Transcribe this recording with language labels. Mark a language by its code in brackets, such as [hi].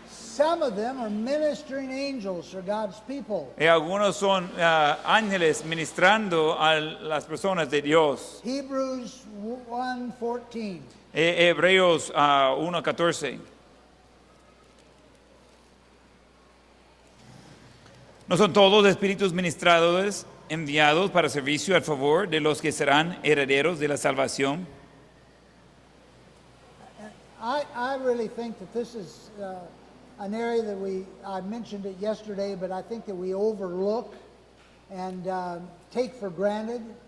[en] Some of them are ministering angels for God's people. [es] Algunos son ángeles ministrando a las personas de Dios. [en] Hebrews 1:14. [es] Hebreos 1:14. ¿No son todos espíritus ministradores enviados para servicio al favor de los que serán herederos de la salvación? [en] I really think that this is an area that I mentioned it yesterday, but I think that we overlook and take for granted.